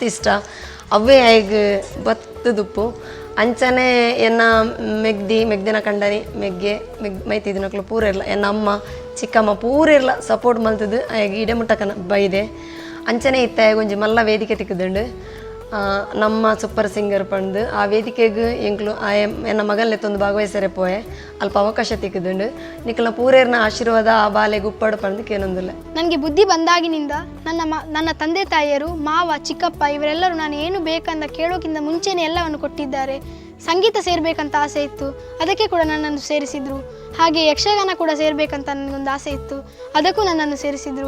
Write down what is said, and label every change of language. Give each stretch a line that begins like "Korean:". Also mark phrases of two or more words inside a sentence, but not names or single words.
Tulu: ಇಷ್ಟ ಅವೇ ಆಯಗ್ ಬತ್ತದುಪ್ಪು ಅಂಚನೆ ಎನ್ನ ಮೆಗ್ದಿನ ಕಂಡನಿ ಮೆಗ್ಗೆ ಮೈತಿದಿನಕ್ಲು ಪೂರ ಇರಲ್ಲ ಎನ್ನ ಅಮ್ಮ ಚಿಕ್ಕಮ್ಮ ಪೂರ ಇರಲ್ಲ ಸಪೋರ್ಟ್ ಮಲ್ತದ್ದು ಆಯಗ್ ಇಡೆ ಮುಟ್ಟಕನ ಬೈದೆ ಅಂಚನೆ ಇತ್ತ ಆಯಗೊಂಜಿ ಮಲ್ಲ ವೇದಿಕೆ ತಿಕ್ಕದುಂಡು ನಮ್ಮ ಸೂಪರ್ ಸಿಂಗರ್ ಪಂದು ಆ ವೇದಿಕೆಗೆ ಎಂಕ್ಲು ಎನ್ನ ಮಗಲ್ಲೆತ್ತೊಂದು ಭಾಗವಹಿಸರೆ ಪೋಯೆ ಅಲ್ಪ ಅವಕಾಶ ತಿಕ್ಕದುಂಡು ನಿಕ್ಲ ಪೂರೇರ್ನ ಆಶೀರ್ವಾದ ಆ ಬಾಲೆ ಗುಪ್ಪಡು ಪಂದು ಕೇನೊಂದಿಲ್ಲ.
Kannada: ನನಗೆ ಬುದ್ಧಿ ಬಂದಾಗಿನಿಂದ ನನ್ನ ತಂದೆ ತಾಯಿಯರು ಮಾವ ಚಿಕ್ಕಪ್ಪ ಇವರೆಲ್ಲರೂ ನಾನು ಏನು ಬೇಕಂತ ಕೇಳೋಕ್ಕಿಂತ ಮುಂಚೆನೇ ಎಲ್ಲವನ್ನು ಕೊಟ್ಟಿದ್ದಾರೆ. ಸಂಗೀತ ಸೇರಬೇಕಂತ ಆಸೆ ಇತ್ತು, ಅದಕ್ಕೆ ಕೂಡ ನನ್ನನ್ನು ಸೇರಿಸಿದರು. ಹಾಗೆ ಯಕ್ಷಗಾನ ಕೂಡ ಸೇರಬೇಕಂತ ನನಗೊಂದು ಆಸೆ ಇತ್ತು, ಅದಕ್ಕೂ ನನ್ನನ್ನು ಸೇರಿಸಿದರು.